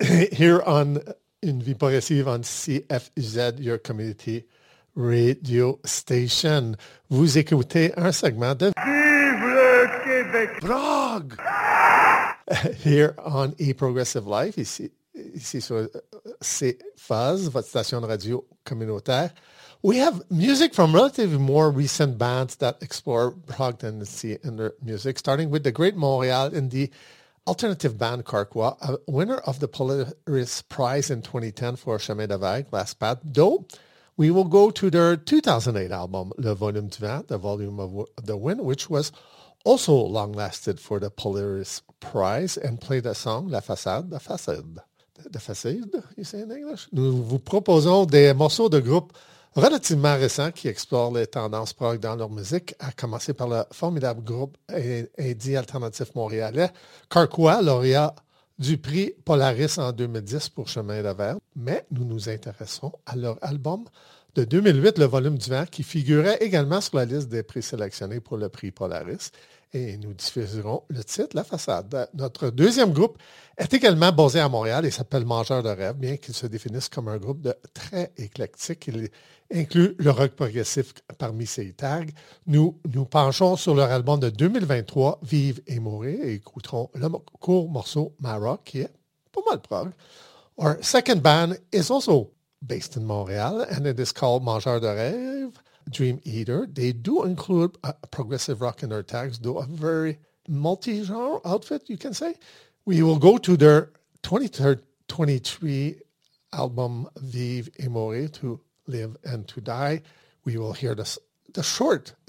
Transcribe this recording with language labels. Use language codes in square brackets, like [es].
[en] Here on Une Vie Progressive on CFZ, your community radio station. [fr] Vous écoutez un segment de... Vive le Québec! Prague! [en] Here on A Progressive Life, [fr] ici sur CFAZ, votre station de radio communautaire. [en] We have music from relatively more recent bands that explore prog tendency in their music, starting with the Great Montréal indie alternative band Carquois, a winner of the Polaris Prize in 2010 for Chemin de Vague, Last Path. Though, we will go to their 2008 album, Le Volume du Vent, The Volume of the Wind, which was also long-lasted for the Polaris Prize, and play the song La Façade, La Façade. La Façade, you say in English? [fr] Nous vous proposons des morceaux de groupe relativement récents qui explorent les tendances prog dans leur musique, à commencer par le formidable groupe indie alternatif montréalais, Carquois, lauréat du prix Polaris en 2010 pour Chemin de Verre. Mais nous nous intéressons à leur album de 2008, Le Volume du Vent, qui figurait également sur la liste des prix sélectionnés pour le prix Polaris. Et nous diffuserons le titre, La Façade. Notre deuxième groupe est également basé à Montréal et s'appelle Mangeurs de rêves, bien qu'ils se définissent comme un groupe de très éclectique. Il inclut le rock progressif parmi ses tags. Nous nous penchons sur leur album de 2023, Vive et mourir, et écouterons le court morceau Maroc, qui est pas mal prog. [en] Our second band is also based in Montréal, and it is called Mangeurs de rêves. Dream Eater. They do include progressive rock in their tags, though a very multi-genre outfit, you can say. We will go to their 2023 album, Vive et Mourir, to live and to die. We will hear the short and